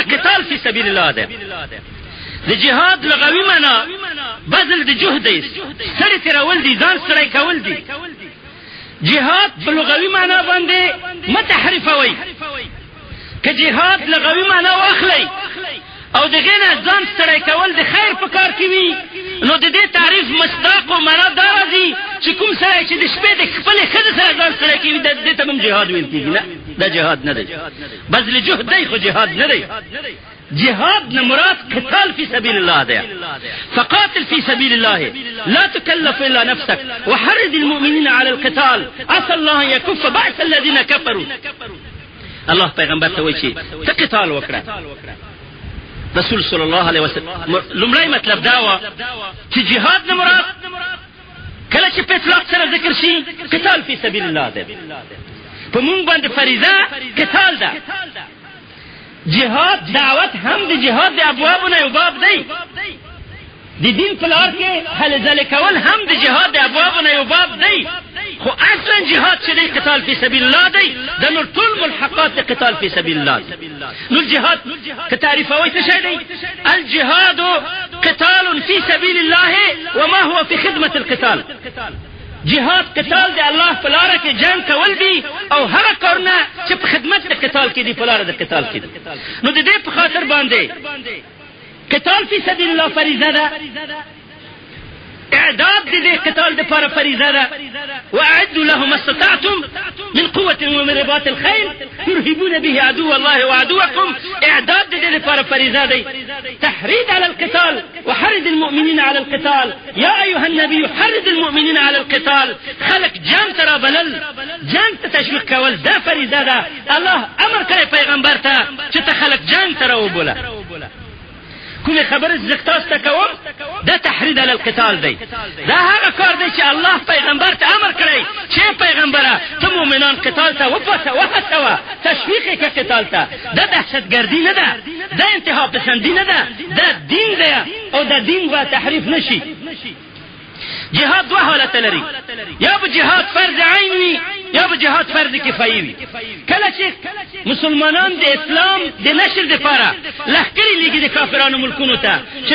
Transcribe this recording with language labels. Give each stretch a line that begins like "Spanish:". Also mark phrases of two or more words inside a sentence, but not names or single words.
Arabic: قتال فی سبیل الله
Pashto: ده د جهاد لغوي معنا بذل د جهد دی سړی ترول دي ځان سړی کول دي جهاد په لغوي معنا باندې متحرفوي که جهاد لغوي معنا واخلي او دغه نه ځان سړی کول د خیر په کار کې وي نو د دې تعریف مصداق او معنا دا راځي چې کوم سړی چې د شپې د خپل خزه سره ځان سړی کوي د دې ته هم جهاد ویل کېږي نه دا جهاد نه دی
Arabic: بذل جهد
Pashto: دی خو جهاد نه دی جهاد نه مراد
Arabic: قتال فی سبیل الله
Pashto: ده
Arabic: فقاتل فی سبیل الله لا تكلف الا نفسك وحرض المؤمنين على القتال عسى الله ان يكف باس الذين كفروا
Pashto: الله پیغمبر ته وایي چې ته قتال وکړه رسول
Arabic: صلی الله علیه وسلم
Pashto: لمړی مطلب دا و چې جهاد نه مراد کله چې په اطلاق سره ذکر شي
Arabic: قتال فی سبیل الله
Pashto: ده په مونږ باندې فریضه قتال ده جهاد دعوت هم د جهاد د ابوابونو یو باب دی د دین په لار کې هلې ځلې کول هم د جهاد د ابوابونو یو باب دی خو اصلا جهاد چې دی
Arabic: قتال فی سبیل الله
Pashto: دی د نور ټول ملحقات د قتال فی سبیل الله نو الجهاد که تعریفوي څه شی دی
Arabic: الجهاد قتال فی سبیل الله وما هو في خدمة القتال
Pashto: جهاد قتال دی الله په لار کې جنگ کول دي او هغه کارونه چې په خدمت د قتال کې دي په لار د قتال کې دي نو د دې په خاطر باندې
Arabic: قتال فی سبیل الله
Pashto: فریضه ده اعداد دې قتال د لپاره فریضه ده
Arabic: واعدوا لهم استطعتم من قوه ومن رباط الخيل ترهبون به عدو الله وعدوكم
Pashto: اعداد دې لپاره فریضه ده
Arabic: تحريض على القتال وحرض المؤمنين على القتال يا ايها النبي حرض المؤمنين على القتال
Pashto: خلق جنگ ترى بلل جنگ ته تشویق کول دا فریضه ده الله امر کوي پیغمبر ته چې ته خلق جنگ ترى وبوله کومه خبره زکتاس ته کوم دا
Arabic: تحريض على القتال
Pashto: دی دا هغه کار دی چې الله پیغمبر ته امر کړی چې پیغمبره ته مؤمنان قتال ته وهڅوه تشویق کې قتال ته دا دهشتګردي نه ده دا انتها پسندي نه ده دا دین دی او دا دین و تحریف نشي جهاد دوه حالت لري یا به جهاد فرض عین وي یا به جهاد فرض کفایي وي کله چې مسلمانان د اسلام د نشر لپاره لښکرې لګي د کافرانو ملکونو ته چې